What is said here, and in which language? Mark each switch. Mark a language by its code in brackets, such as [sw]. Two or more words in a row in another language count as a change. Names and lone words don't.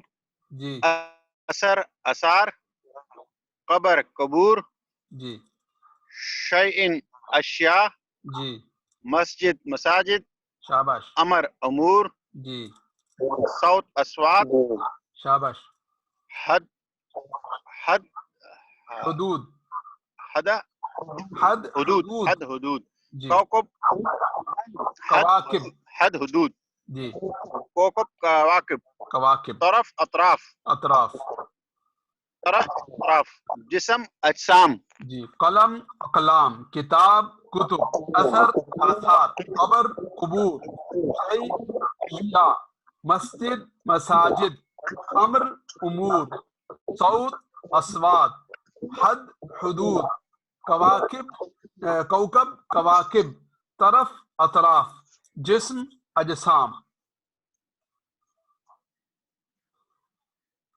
[ar] جی اثر اثار قبر قبور جی شیء اشیاء جی مسجد مساجد شاباش. امر امور جی صوت اصوات شاباش. حد حد حدود حد حد حدود حدود. حد حدود جی کوكب کواکب. حد حدود جی کوكب كواكب کواکب. طرف اطراف اطراف. طرف اطراف جسم اجسام جی قلم اقلام، کتاب کتب، اثر آثار، قبر قبور، شیء اشیاء، مسجد مساجد، امر امور، صوت اصوات، حد حدود، کواکب کوکب کواکب، طرف اطراف، جسم اجسام.